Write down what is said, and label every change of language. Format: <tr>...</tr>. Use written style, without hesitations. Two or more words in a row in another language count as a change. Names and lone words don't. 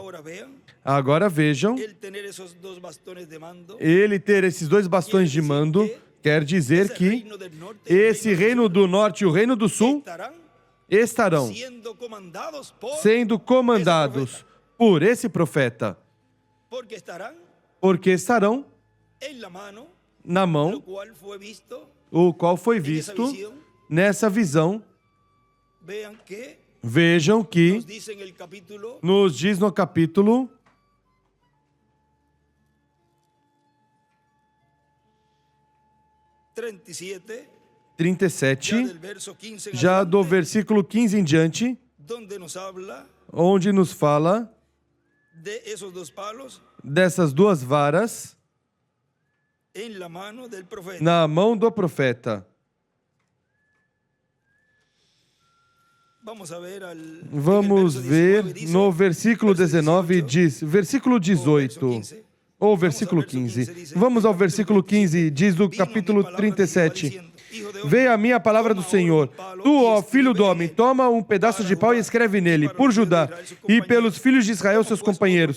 <pt>Agora vejam, ele ter esses 2 bastões de mando quer dizer que esse reino do norte e o reino do sul estarão sendo comandados por esse profeta. Porque estarão na mão, o qual foi visto nessa visão. Vejam que nos diz no capítulo 37, 37,</pt> <es>ya del verso 15 en</es> <pt>já do</pt> <es>adelante,</es> <pt>versículo 15 em diante,</pt> <es>donde nos habla</es> <pt>onde nos fala</pt> <es>de esos dos palos</es> <pt>dessas duas varas</pt> <es>en la mano del profeta.</es> <pt>na mão do profeta.</pt> <es>Vamos a ver</es> <pt>Vamos</pt> <es>en el verso</es> <pt>ver</pt> <es>19 dice,</es> <pt>no versículo verso 19 diz, versículo 18 ou versículo 15. Vamos ao versículo 15, diz do capítulo 37. Veio a mim a palavra do Senhor. Tu, ó filho do homem, toma um pedaço de pau e escreve nele, por Judá, e pelos filhos de Israel, seus companheiros.</pt>